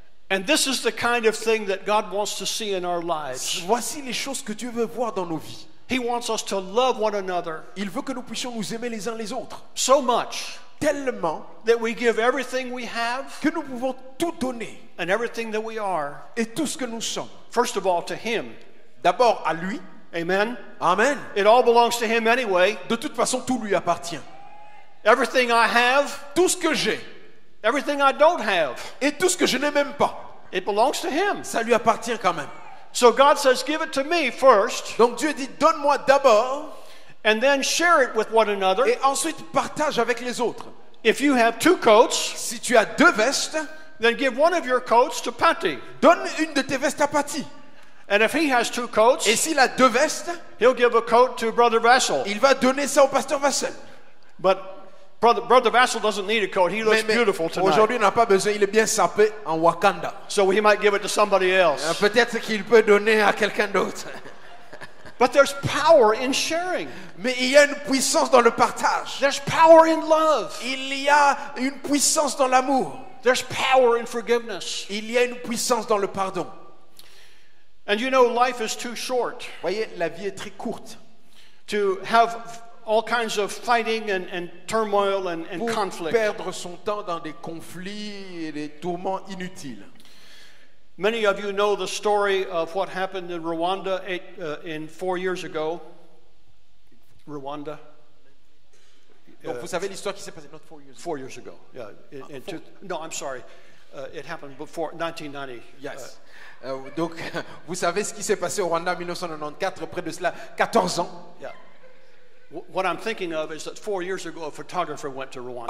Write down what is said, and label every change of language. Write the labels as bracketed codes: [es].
[en] And this is the kind of thing that God wants to see in our lives. [fr] Voici les choses que Dieu veut voir dans nos vies. [en] He wants us to love one another [fr] Il veut que nous puissions nous aimer les uns les autres. [en] so much [fr] Tellement [en] that we give everything we have [fr] que nous pouvons tout donner. [en] and everything that we are, [fr] Et tout ce que nous sommes. [en] first of all, to Him. [fr] D'abord à lui. [en] Amen? [fr] Amen. [en] It all belongs to Him anyway. [fr] De toute façon, tout lui appartient. [en] Everything I have, [fr] Tout ce que j'ai [en] everything I don't have, [fr] et tout ce que je n'ai même pas, [en] it belongs to Him. [fr] ça lui appartient quand même. [en] So God says, give it to me first, [fr] Donc Dieu dit, donne-moi d'abord [en] and then share it with one another. [fr] et ensuite partage avec les autres. [en] If you have 2 coats, [fr] Si tu as 2 vestes, [en] then give one of your coats to Patty. [fr] donne une de tes vestes à Patty. [en] And if he has 2 coats, [fr] Et s'il a 2 vestes, [en] he'll give a coat to Brother Vassal. [fr] il va donner ça au pasteur Vassel. [en] But Brother Vassal doesn't need a coat. He looks [fr] Mais [en] beautiful tonight. [fr] aujourd'hui, il n'a pas besoin, il est bien sapé en Wakanda. [en] So he might give it to somebody else. [fr] Peut-être qu'il peut donner à quelqu'un d'autre. [en] But there's power in sharing. [fr] Mais il y a une puissance dans le partage. [en] There's power in love. [fr] Il y a une puissance dans l'amour. [en] There's power in forgiveness. [fr] Il y a une puissance dans le pardon. [en] And you know, life is too short [fr] Voyez, la vie est très courte [en] to have all kinds of fighting and turmoil and [fr] pour [en] conflict. [fr] perdre son temps dans des conflits et des tourments inutiles. [en] Many of you know the story of what happened in Rwanda 4 years ago. Rwanda. [fr] Donc vous savez l'histoire qui s'est passée, [en] not 4 years ago. 4 years ago. Yeah. No, I'm sorry. It happened before 1990. Yes. [fr] Donc vous savez ce qui s'est passé au Rwanda en 1994, près de cela 14 ans. [en] Yeah. What I'm thinking of is that 4 years ago a photographer went to Rwanda.